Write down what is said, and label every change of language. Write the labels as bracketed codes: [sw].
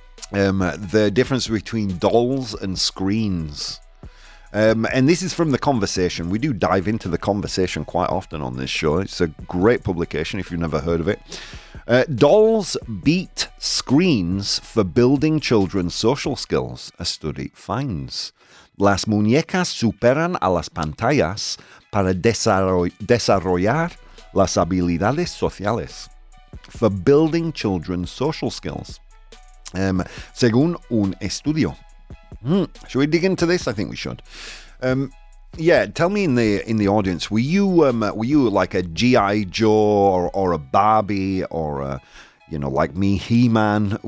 [en] The difference between dolls and screens. And this is from The Conversation. We do dive into The Conversation quite often on this show. It's a great publication if you've never heard of it. Dolls beat screens for building children's social skills, a study finds. [es] Las muñecas superan a las pantallas para desarrollar las habilidades sociales. [en] For building children's social skills. [es] Según un estudio. [en] Should we dig into this? I think we should. Yeah, tell me in the audience, were you like a G.I. Joe or a Barbie or like me, He-Man?